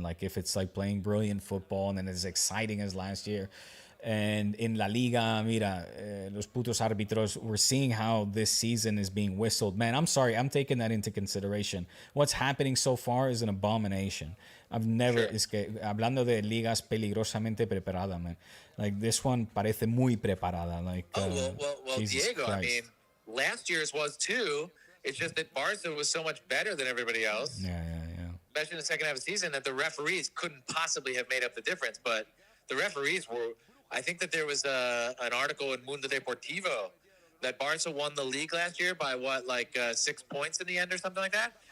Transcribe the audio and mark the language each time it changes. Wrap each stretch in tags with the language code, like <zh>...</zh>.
<en>Like if it's like playing brilliant football and as exciting as last year. And in La Liga,</en> <es>mira, los putos árbitros,</es> <en>we're seeing how this season is being whistled. Man, I'm sorry, I'm taking that into consideration. What's happening so far is an abomination. I've never,</en> <es>es que, hablando de ligas peligrosamente preparadas, man.</es> <en>Like, this one</en> <es>parece muy preparada.</es> <en>Like, well, Diego, Christ. I mean, last year's was too. It's just that Barca was so much better than everybody else. Yeah. Especially in the second half of the season, that the referees couldn't possibly have made up the difference. But the referees were, I think that there was an article in Mundo Deportivo that Barca won the league last year by 6 points in the end or something like that.</en>